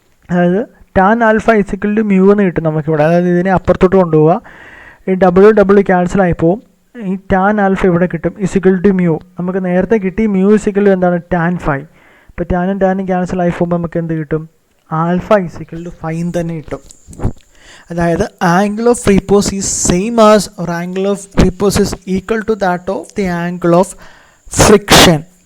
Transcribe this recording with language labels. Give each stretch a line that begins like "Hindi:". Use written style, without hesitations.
Malayalam: അതായത്
English: tan alpha is equal to mu
Malayalam: എന്ന് കിട്ടും നമുക്കിവിടെ. അതായത് ഇതിനെ അപ്പുറത്തോട്ട് കൊണ്ടുപോവുക, ഈ W ക്യാൻസൽ ആയി പോവും. ഈ tan alpha ഇവിടെ കിട്ടും
English: is equal to mu.
Malayalam: നമുക്ക് നേരത്തെ കിട്ടി mu is equal to എന്താണ്? tan phi. ഇപ്പോൾ ടാനും ടാനും ക്യാൻസൽ ആയി പോകുമ്പോൾ നമുക്ക് എന്ത് കിട്ടും?
English: alpha is equal to phi
Malayalam: തന്നെ കിട്ടും. അതായത്
English: Angle of repose is same as or angle of repose is equal to that of the angle of friction.